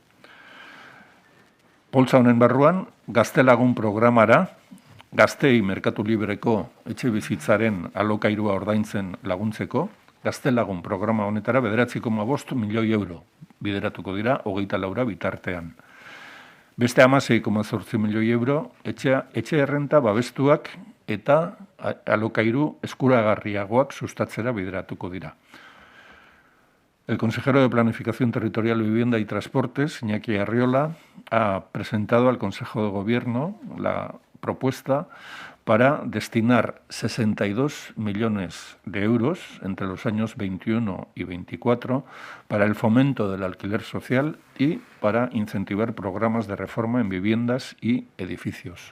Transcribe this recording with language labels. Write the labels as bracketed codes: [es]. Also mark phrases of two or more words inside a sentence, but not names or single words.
[eu] Poltsa honen barruan, Gaztelagun programara, gaztei merkatu libreko etxebizitzaren alokairua ordaintzen laguntzeko, Gaztelagun programa honetara 9,5 milioi euro bideratuko dira 24 bitartean. Beste 16,8 milioi euro etxe errenta babestuak eta alokairu eskuragarriagoak sustatzera bideratuko dira. [es] El consejero de Planificación Territorial, Vivienda y Transportes, Iñaki Arriola, ha presentado al Consejo de Gobierno la propuesta para destinar 62 millones de euros entre los años 21 y 24 para el fomento del alquiler social y para incentivar programas de reforma en viviendas y edificios.